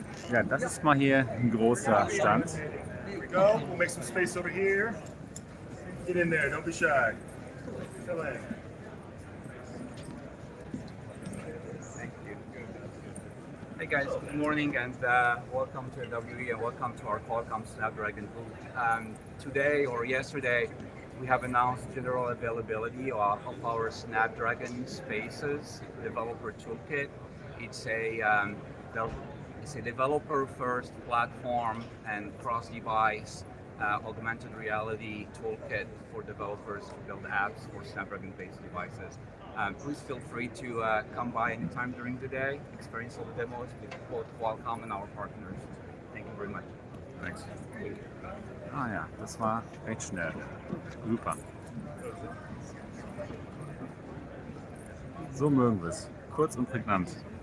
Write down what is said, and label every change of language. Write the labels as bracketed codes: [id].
[de] Ja, das ist mal hier ein großer Stand. [en] Here we go. We'll make some space over here. Get in there. Don't be shy. Fill in. Hey guys, good morning and welcome to WE and welcome to our Qualcomm Snapdragon booth. Today or yesterday, we have announced general availability of our Snapdragon Spaces developer toolkit. It's a developer-first platform and cross-device augmented reality toolkit for developers to build apps for Snapdragon-based devices. Please feel free to come by anytime during the day, experience all the demos with both Qualcomm and our partners. Thank you very much. Thanks. [de] Ah ja, das war recht schnell. Super. So mögen wir es. Kurz und prägnant.